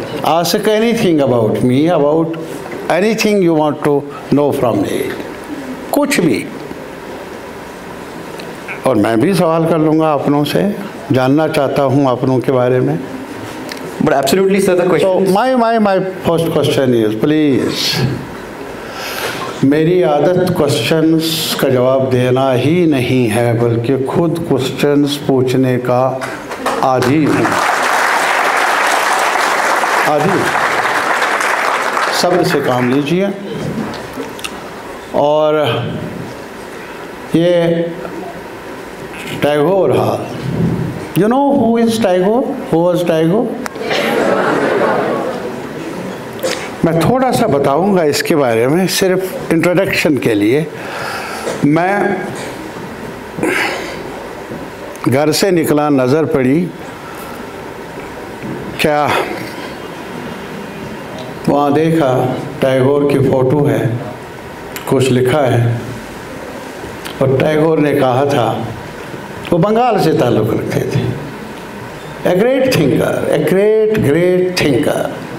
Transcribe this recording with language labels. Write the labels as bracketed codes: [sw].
[en] Ask anything about me, about anything you want to know from me. [hi] कुछ भी। और मैं भी सवाल कर लूँगा अपनों से, जानना चाहता हूँ अपनों के बारे में। [en] But absolutely, sir, the question. So my first question is, please. [hi] मेरी आदत क्वेश्चंस का जवाब देना ही नहीं है, बल्कि खुद क्वेश्चंस पूछने का आदी हूँ। आदी। सब्र से काम लीजिए। और ये टैगोर हाल, [en] you know who is Tagore? Who was Tagore? [hi] मैं थोड़ा सा बताऊंगा इसके बारे में, सिर्फ इंट्रोडक्शन के लिए। मैं घर से निकला, नज़र पड़ी, क्या वहाँ देखा टैगोर की फ़ोटो है, कुछ लिखा है, और टैगोर ने कहा था, वो बंगाल से ताल्लुक़ रखते थे, [en] A great thinker, a great thinker.